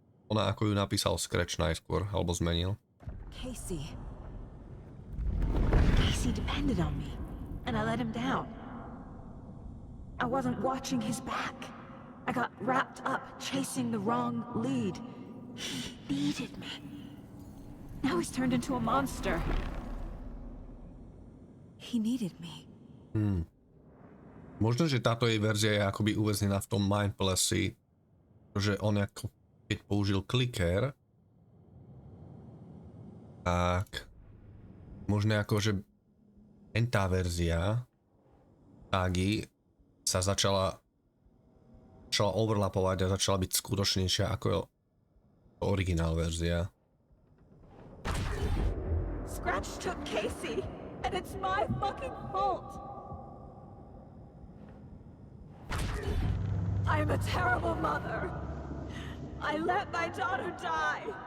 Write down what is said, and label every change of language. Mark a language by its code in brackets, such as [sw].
[sk] Ona ako ju napísal Scratch najskôr, alebo zmenil. [en] Casey. Casey depended on me, and I let him down. I wasn't watching his back. I got wrapped up chasing the wrong lead. He needed me. Now he's turned into a monster. He needed me. [sk] Možno, že táto jej verzia je akoby uväznená v tom mindpalace, že on ako keď použil clicker, tak možno ako, že tá verzia Sagy sa začala overlapovať a začala byť skutočnejšia ako originál verzia. [en] Scratch took Casey, and it's my fucking fault. I'm a terrible mother. I let my daughter die.